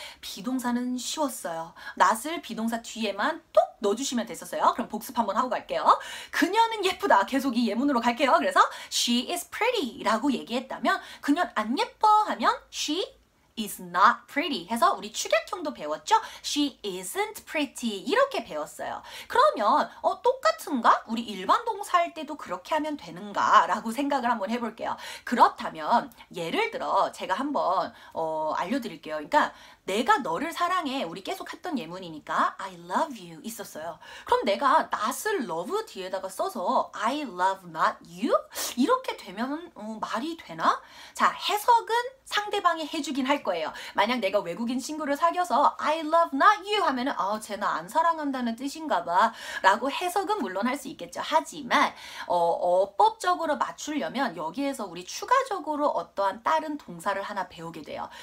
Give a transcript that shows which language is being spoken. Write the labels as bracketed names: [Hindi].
[Korean] 비동사는 쉬웠어요. not을 비동사 뒤에만 톡 넣어주시면 됐었어요. 그럼 복습 한번 하고 갈게요. 그녀는 예쁘다. 계속 이 예문으로 갈게요. 그래서 [English] she is pretty [Korean] 라고 얘기했다면 그녀는 안 예뻐 하면 [English] she is not pretty [Korean] 해서 우리 축약형도 배웠죠? [English] She isn't pretty [Korean] 이렇게 배웠어요. 그러면 똑같은가? 우리 일반 동사 할 때도 그렇게 하면 되는가? 라고 생각을 한번 해볼게요. 그렇다면 예를 들어 제가 한번 알려드릴게요. 그러니까 내가 너를 사랑해. 우리 계속 했던 예문이니까 [English] I love you [Korean] 있었어요. 그럼 내가 not을 love 뒤에다가 써서 [English] I love not you? [Korean] 이렇게 되면 말이 되나? 자, 해석은 상대방이 해주긴 할 거예요. 만약 내가 외국인 친구를 사귀어서 [English] I love not you [Korean] 하면은 쟤 나 안 사랑한다는 뜻인가 봐 라고 해석은 물론 할 수 있겠죠. 하지만 어법적으로 맞추려면 여기에서 우리 추가적으로 어떠한 다른 동사를 하나 배우게 돼요.